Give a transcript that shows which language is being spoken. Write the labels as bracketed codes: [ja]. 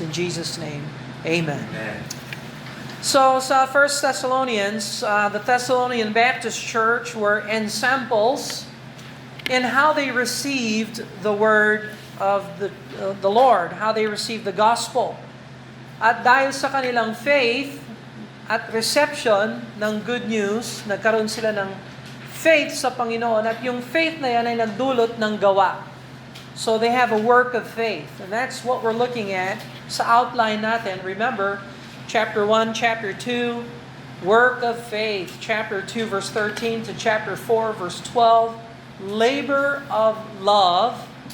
[en] In Jesus' name, amen. Amen. So sa 1 Thessalonians, the Thessalonian Baptist Church were ensamples in how they received the word of the Lord, how they received the gospel. [tl] At dahil sa kanilang faith at reception ng good news, nagkaroon sila ng faith sa Panginoon, at yung faith na yan ay nagdulot ng gawa. [en] So they have a work of faith. And that's what we're looking at [tl] sa outline natin. [en] Remember, chapter 1, chapter 2, work of faith. Chapter 2, verse 13 to chapter 4, verse 12, labor of love.